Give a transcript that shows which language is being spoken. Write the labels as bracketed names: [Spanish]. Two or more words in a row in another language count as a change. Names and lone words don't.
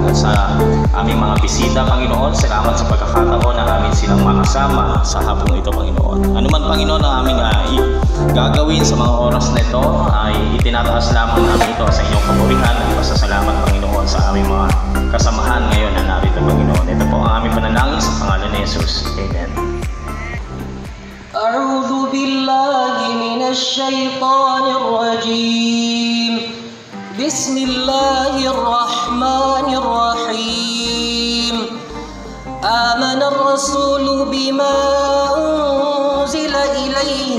[Filipino] At sa aming mga bisita, Panginoon, salamat sa pagkakataon na amin silang makasama sa hapong ito, Panginoon. Ano man, Panginoon, ang aming gagawin sa mga oras na ito ay itinataas lamang namin ito sa inyong kapurihan at pasasalamat, Panginoon, sa aming mga kasamahan ngayon na narito, Panginoon. Ito po ang aming panalangin sa pangalan ni Jesus. Amen. [Arabic] أعوذ بالله من الشيطان الرجيم بسم الله الرحمن الرحيم آمن الرسول بما أنزل إليه